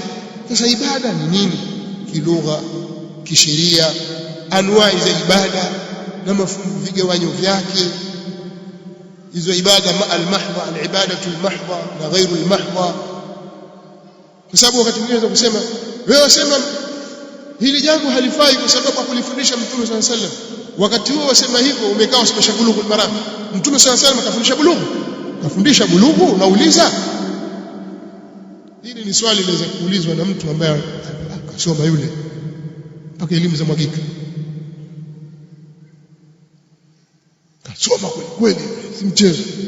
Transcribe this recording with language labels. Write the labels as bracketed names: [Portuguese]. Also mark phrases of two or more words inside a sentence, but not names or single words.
[Swahili] Sasa ibada ni nini kilugha, kisheria, anwai za ibada na mafungu vigawanyo vyake. Hizo ibada al-mahdha, [Arabic] العبادة المحضة [Swahili] na [Arabic] غير المحضة. [Swahili] Kwa sababu wakati mwingine unaweza kusema wewe wasema hili jambo halifai kwa sababu akulifundisha Mtume [Arabic] صلى الله عليه وسلم. [Swahili] Wakati huo wasema hivyo umekaa usipasha bulughu al-maram. Mtume [Arabic] صلى الله عليه وسلم [Swahili] akafundisha bulughu. Kafundisha bulughu, unauliza? Hili ni swali linaweza kuulizwa na mtu ambaye akasoma yule mpaka elimu za mwagika. Kasoma kweli, si mchezo.